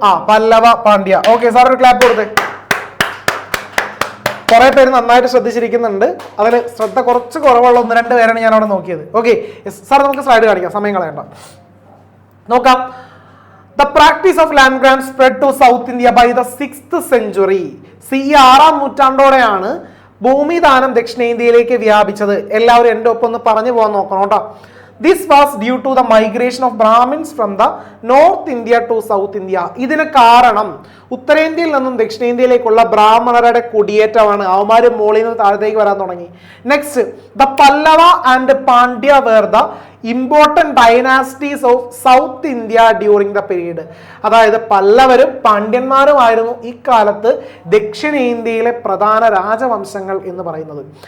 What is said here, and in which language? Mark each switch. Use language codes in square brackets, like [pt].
[ml] Pallava, Pandya. Okay sir, ഒരു clap കൊടുത്തേ. കുറെ പേര് നന്നായിട്ട് ശ്രദ്ധിച്ചിരിക്കുന്നുണ്ട്. അതിൽ ശ്രദ്ധ കുറച്ച് കുറവുള്ള 1-2 പേരാണ് ഞാൻ അവിടെ നോക്കിയത്. ഓക്കെ സാർ, നമുക്ക് സ്ലൈഡ് കാണിക്കാം, സമയം കളയണ്ട. നോക്കാം. [en] The practice of land grant spread to South India by the 6th century. [ml] CE 6-ാം നൂറ്റാണ്ടോടെയാണ് ഭൂമിദാനം ദക്ഷിണേന്ത്യയിലേക്ക് വ്യാപിച്ചത്. എല്ലാവരും എൻ്റെ ഒപ്പം ഒന്ന് പറഞ്ഞു പോകാൻ നോക്കണം കേട്ടോ. [en] This was due to the migration of Brahmins from the North India to South India. [ml] ഇതിന് കാരണം ഉത്തരേന്ത്യയിൽ നിന്നും ദക്ഷിണേന്ത്യയിലേക്കുള്ള ബ്രാഹ്മണരുടെ കുടിയേറ്റമാണ്. അവന്മാര് മോളിൽ നിന്ന് താഴത്തേക്ക് വരാൻ തുടങ്ങി. [en] Next, the Pallava and Pandya were the important dynasties of south India during the period. [ml] അതായത് പല്ലവരും പാണ്ഡ്യന്മാരുമായിരുന്നു ഇക്കാലത്ത് ദക്ഷിണേന്ത്യയിലെ പ്രധാന രാജവംശങ്ങൾ എന്ന് പറയുന്നത്.